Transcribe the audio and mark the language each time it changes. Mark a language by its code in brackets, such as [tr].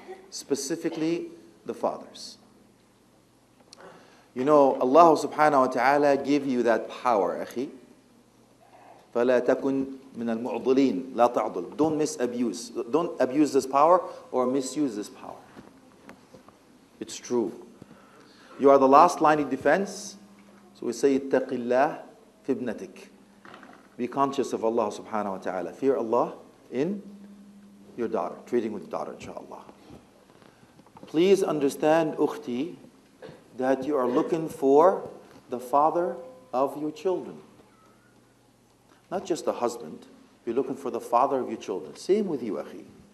[en] Specifically, the fathers. You know, Allah subhanahu wa ta'ala gave you that power, akhi. [ar] فَلَا تَكُنْ مِنَ الْمُعْضِلِينَ لَا تَعْضِلْ. [en] Don't misabuse. Don't abuse this power or misuse this power. It's true. You are the last line of defense. So we say, [ar] اتَّقِ اللَّهِ فِي ابْنَتِكَ. [en] Be conscious of Allah subhanahu wa ta'ala. Fear Allah in your daughter, treating with your daughter, inshallah. Please understand, ukhti, that you are looking for the father of your children. Not just a husband, you're looking for the father of your children. Same with you, akhi.